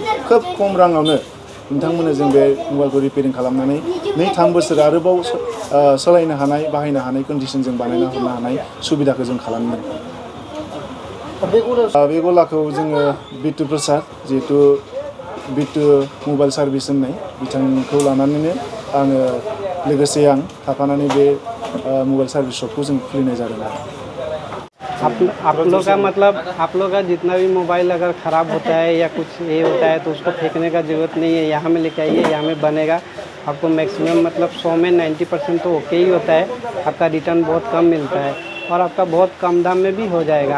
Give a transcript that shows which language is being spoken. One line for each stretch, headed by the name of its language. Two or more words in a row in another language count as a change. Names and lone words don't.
Bodo: खोब खम राङावनो नोंथांमोननो जों बे मबाइलखौ रिपेयारिं खालामनानै 2-3 बोसोर आरोबाव सालायनो हानाय, बाहायनो हानाय कन्डिसन जों बानायना हरनो हानाय सुबिदाखौ जों खालामदों। बे गलाखौ जोङो बिट्टु प्रसाद, जिहेतु बिट्टु मबाइल सार्भिस होननाय बिथांखौ लानानैनो आङो लोगोसे आं थाफानानै बे मबाइल सार्भिस शपखौ जों खुलिनाय जादों।
Hindi: आप लोग का मतलब आप लोग का जितना भी मोबाइल अगर ख़राब होता है या कुछ ये होता है तो उसको फेंकने का ज़रूरत नहीं है, यहाँ में लेके आइए, यहाँ में बनेगा। आपको मैक्सिमम मतलब 100 में 90% तो ओके ही होता है। आपका रिटर्न बहुत कम मिलता है और आपका बहुत कम दाम में भी हो जाएगा।